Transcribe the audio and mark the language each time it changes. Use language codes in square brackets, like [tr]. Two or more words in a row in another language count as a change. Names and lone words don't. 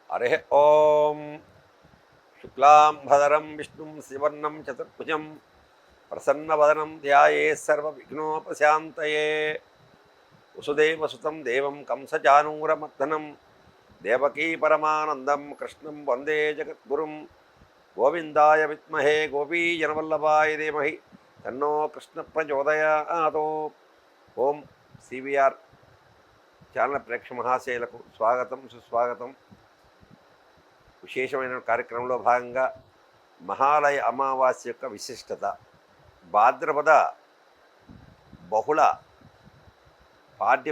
[sa] हरिः ॐ शुक्लाम्भरधरं विष्णुं शिवर्णं चतुर्भुजं प्रसन्नवदनं ध्यायेत् सर्वविघ्नोपशान्तये वसुदेवसुतं देवं कंसचानूरमर्दनं देवकी परमानन्दं कृष्णं वन्दे जगद्गुरुं गोविन्दाय विद्महे गोपीजनवल्लभाय धीमहि तन्नो कृष्णप्रचोदयात्। [te] ఓం సివిఆర్ ఛానల్ ప్రేక్షక మహాశయులకు స్వాగతం సుస్వాగతం. విశేషమైన కార్యక్రమంలో భాగంగా మహాలయ అమావాస్య యొక్క విశిష్టత, భాద్రపద బహుళ పాడ్యం